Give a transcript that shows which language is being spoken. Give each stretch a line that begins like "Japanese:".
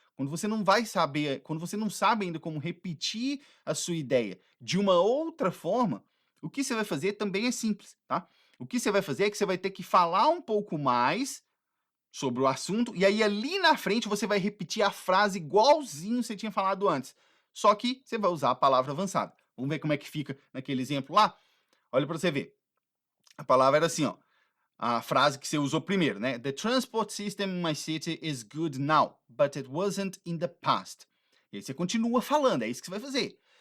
Portuguese: Quando você não vai saber, quando você não sabe ainda como repetir a sua ideia de uma outra forma, o que você vai fazer também é simples, tá? O que você vai fazer é que você vai ter que falar um pouco mais, sobre o assunto, e aí ali na frente você vai repetir a frase igualzinho você tinha falado antes, só que você vai usar a palavra avançada. Vamos ver como é que fica naquele exemplo lá? Olha para você ver. A palavra era assim, ó. A frase que você usou primeiro, né?
English: The transport system in my city is good now, but it wasn't in the past.
Portuguese: E aí você continua falando, é isso que você vai fazer.